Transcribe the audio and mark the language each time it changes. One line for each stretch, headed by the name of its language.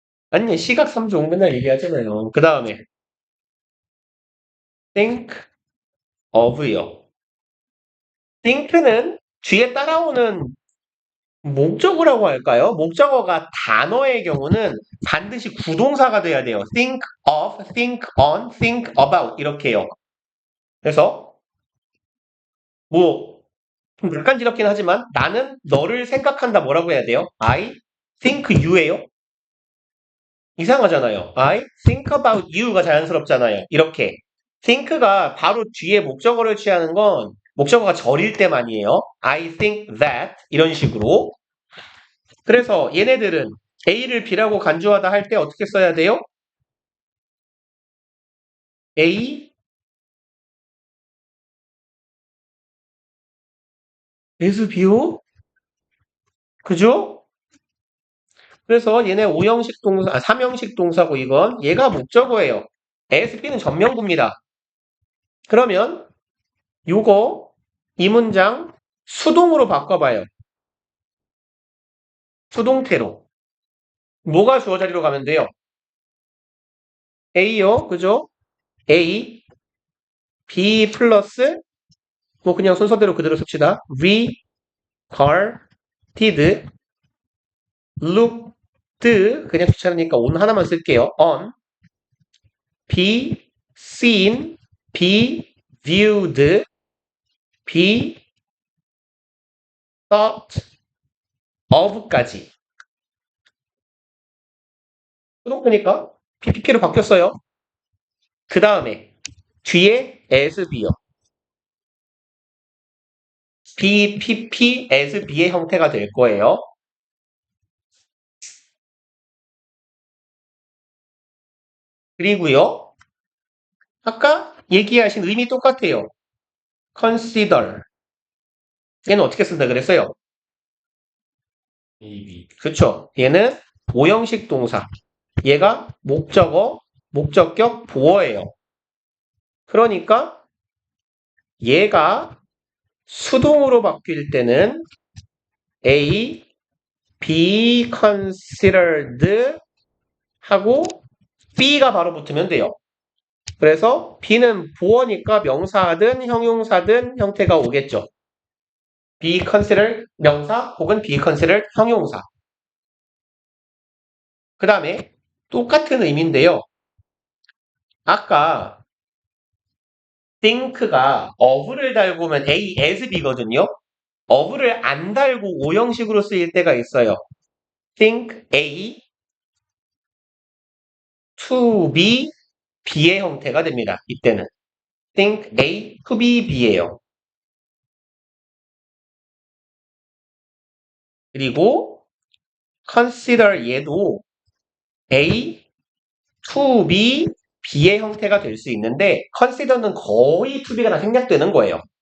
Korean: 아니 시각 3종 맨날 얘기하잖아요. 그 다음에 think of요. think는 뒤에 따라오는 목적어라고 할까요? 목적어가 단어의 경우는 반드시 구동사가 돼야 돼요. think of, think on, think about 이렇게요. 그래서 뭐 좀 약간지럽긴 하지만 나는 너를 생각한다 뭐라고 해야 돼요?
English: I think you예요.
Korean: 이상하잖아요.
English: I think about you가 자연스럽잖아요.
Korean: 이렇게 think가 바로 뒤에 목적어를 취하는 건 목적어가 절일 때만이에요.
English: I think that
Korean: 이런 식으로 그래서 얘네들은 A를 B라고 간주하다 할 때 어떻게 써야 돼요? A is B요? 그죠? 그래서 얘네 5형식 동사, 3형식 동사고 이건 얘가 목적어예요. ASB는 전명구입니다. 그러면 요거 이 문장 수동으로 바꿔봐요. 수동태로. 뭐가 주어 자리로 가면 돼요? A요. 그죠? A, B 플러스 뭐 그냥 순서대로 그대로 씁시다. regarded, looked 그냥 귀찮으니까 on 하나만 쓸게요.
English: on, be seen, be viewed, be thought of까지.
Korean: 수동태니까 PPP로 바뀌었어요. 그 다음에 뒤에 as B요. BPP as B의 형태가 될 거예요. 그리고요. 아까 얘기하신 의미 똑같아요.
English: consider.
Korean: 얘는 어떻게 쓴다 그랬어요? AB. 그쵸? 얘는 5형식 동사. 얘가 목적어, 목적격, 보어예요. 그러니까 얘가 수동으로 바뀔 때는 A, be considered 하고 B가 바로 붙으면 돼요. 그래서 B는 보어니까 명사든 형용사든 형태가 오겠죠. be considered 명사 혹은 be considered 형용사. 그 다음에 똑같은 의미인데요. 아까 think가 of를 달고 오면 A as B거든요. of를 안 달고 오형식으로 쓰일 때가 있어요.
English: think A to be B의 형태가 됩니다. 이때는 think A to be B예요.
Korean: 그리고 consider 얘도 A to be B의 형태가 될 수 있는데 consider는 거의 to be가 다 생략되는 거예요.